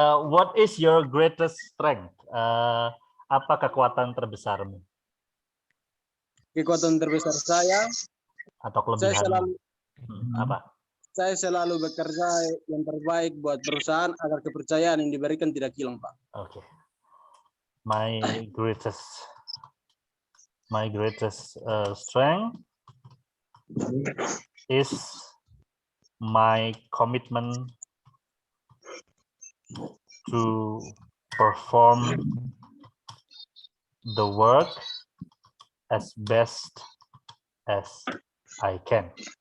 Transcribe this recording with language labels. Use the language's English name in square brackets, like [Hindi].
[English] What is your greatest strength? [Indonesian] Apa kekuatan terbesarmu Kekuatan terbesar saya atau kelebihanmu? Apa? Saya selalu bekerja yang terbaik buat perusahaan agar kepercayaan yang diberikan tidak hilang, Pak. Oke. [English] My greatest strength is my commitment to perform the work as best as I can.